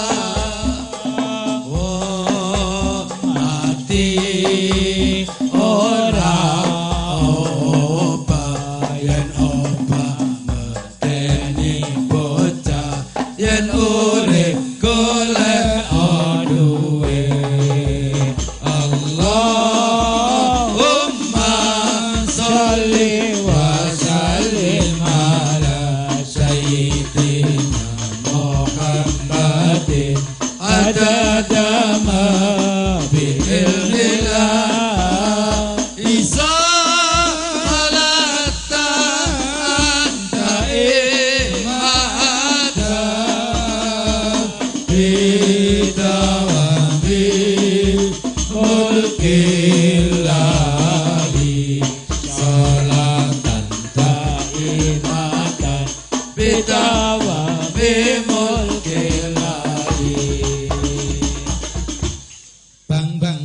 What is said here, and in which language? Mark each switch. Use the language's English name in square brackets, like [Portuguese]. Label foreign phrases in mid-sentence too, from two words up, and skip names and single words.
[Javanese] oh mati ora oba yen oba medeni bocah yen urip golek duwe [Arabic] اللهم صل وسلم على سيدنا محمد عدد ما بعلم الله صلاة دائمة بدوام ملك الله صلاة دائمة بدوام ملك الله bang